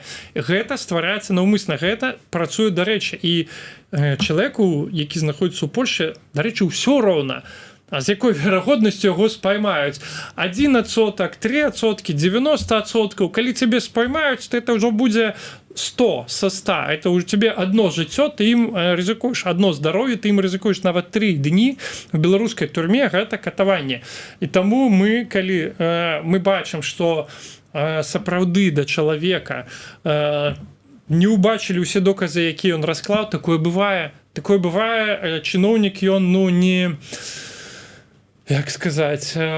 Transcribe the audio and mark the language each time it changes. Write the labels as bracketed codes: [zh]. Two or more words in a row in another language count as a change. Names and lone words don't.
[be] Гэта ствараецца наўмысна, гэта працуе, дарэчы, і чалавеку, які знаходзіцца ў Польшчы, дарэчы, ўсё роўна, а з якой верагоднасцю яго спаймаюць. 1%, 3%, 90%, калі цябе спаймаюць, то это ўжо будзе 100 со 100. Это у тебе одно жыццё, ты ім рызыкуеш, одно здароўе, ты ім рызыкуеш нават 3 дні в беларускай турме, гэта катаванне. І таму мы, калі мы бачым, што сапраўды да чалавека не ўбачылі ўсе доказы, якія ён расклаў, такое бывае, чыноўнік ён, ну, не, як сказаць,